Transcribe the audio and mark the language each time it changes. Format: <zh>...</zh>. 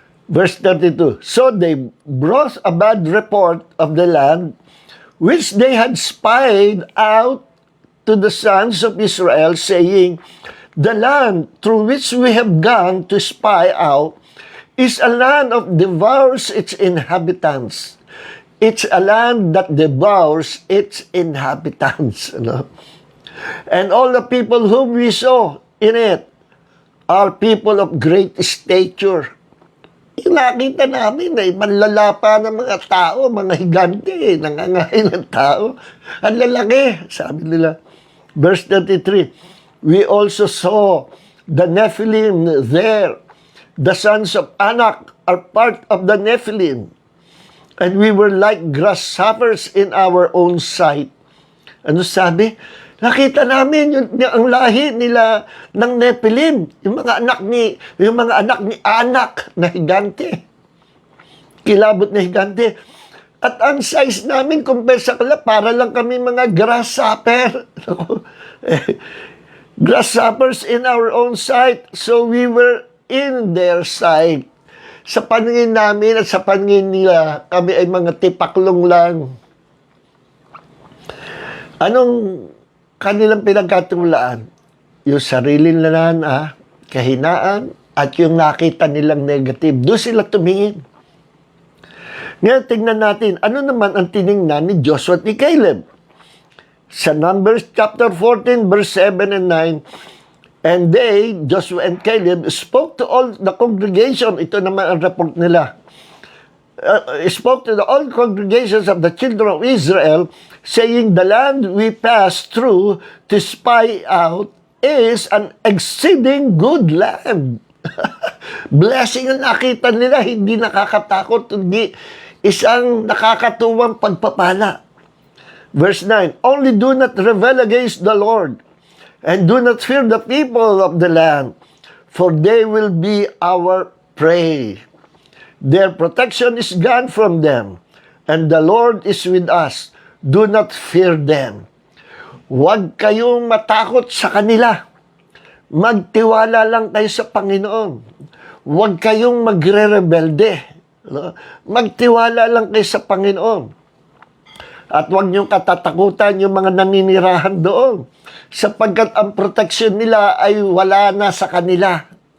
<en>Verse 32, so they brought a bad report of the land which they had spied out to the sons of Israel, saying, the land through which we have gone to spy out is a land of devours its inhabitants. It's a land that devours its inhabitants. And all the people whom we saw in it are people of great stature.</en> <tl>Yung nakita namin ay manlalapa ng mga tao, mga higante, nangangain ng tao. Ang lalaki, sabi nila.</tl> <en>Verse 33, we also saw the Nephilim there. The sons of Anak are part of the Nephilim. And we were like grasshoppers in our own sight.</en> <tl>Ano sabi? Nakita namin ang lahi nila ng Nephilim, yung mga anak ni Anak na higante. Kilabot na higante. At ang size namin compare sa kanila, para lang kami mga grasshopper.</tl> <en>Grasshoppers in our own sight, so we were in their sight.</en> <tl>Sa paningin namin at sa paningin nila, kami ay mga tipaklong lang. Anong kanilang pinagkatulaan? Yung sarili nila kahinaan, at yung nakita nilang negative. Doon sila tumingin. Ngayon, tingnan natin, ano naman ang tiningnan ni Joshua at ni Caleb?</tl> <en>Sa Numbers chapter 14, verse 7 and 9, and they, Joshua and Caleb, spoke to all the congregation.</en> <tl>Ito naman ang report nila.</tl> <en>Spoke to all congregations of the children of Israel, saying, the land we passed through to spy out is an exceeding good land.</en> <tl>Blessing ang nakita nila, hindi nakakatakot, hindi isang nakakatuwang pagpapala.</tl> <en>Verse 9, only do not rebel against the Lord, and do not fear the people of the land, for they will be our prey. Their protection is gone from them, and the Lord is with us. Do not fear them.</en> <tl>Huwag kayong matakot sa kanila. Magtiwala lang kayo sa Panginoon. Huwag kayong magre-rebelde. Magtiwala lang kayo sa Panginoon. At huwag niyong katatakutan yung mga naninirahan doon, sapagkat ang proteksyon nila ay wala na sa kanila.</tl>